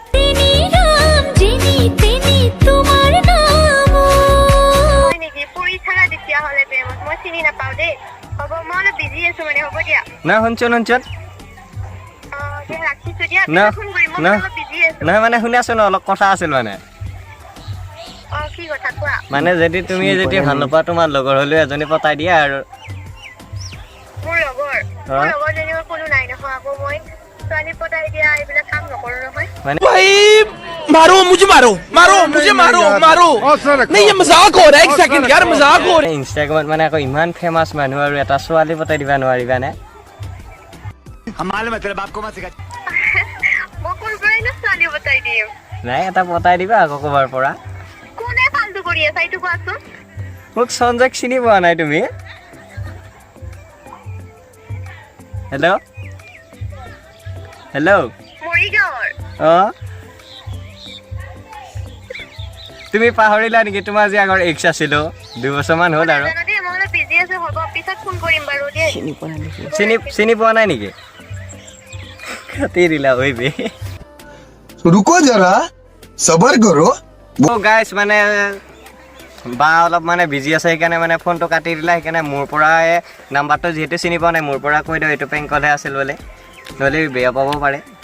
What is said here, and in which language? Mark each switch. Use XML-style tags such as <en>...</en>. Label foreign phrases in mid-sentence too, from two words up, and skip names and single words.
<as>নাই শুনচোন নহয় মানে শুনি আছো ন অলপ কথা আছিল মানে যদি তুমি যদি ভাল নোপোৱা তোমাৰ লগৰ হলেও এজনী পতাই দিয়া আৰু</as> <hi>मारो मुझे मारो मारो मुझे मारो मारो नहीं ये मजाक हो रहा है एक सेकंड यार मजाक हो रहा है</hi> <as>इंस्टाग्रामत মানে আকৌ ইমান ফেমাস মানুহ আৰু এটা ছোৱালী পতাই দিবা নোৱাৰিবা নে</as> <hi>हमारे मतलब आपको मत सिखा</hi> <as>মই কোন পৰাই না ছোৱালী পতাই দিম নাই এটা পতাই দিবা আকৌ কবাৰ পৰা কোনে ফালতু কৰি আছে এইটো কোৱাচোন মোক সঞ্জয়ক চিনি পোৱা নাই তুমি হেল্ল' হেল্ল' মৰিগাঁৱৰ তুমি পাহৰিলা নেকি তোমাৰ যে আগৰ এক্স আছিল 2 বছৰমান হ'ল আৰু চিনি পোৱা নাই নেকি কাটি দিলা ঐ বে</as> <hi>रुको जरा सबर करो</hi> <as>गाइस মানে বা অলপ মানে বিজি আছে সেইকাৰণে মানে ফোনটো কাটি দিলা সেইকাৰণে মোৰ পৰা নাম্বাৰটো যেতে চিনি পোৱা নাই মোৰ পৰা কৈ দিও এটো পেংকলহে আছিল বলে নহলে বেয়া পাব পাৰে</as>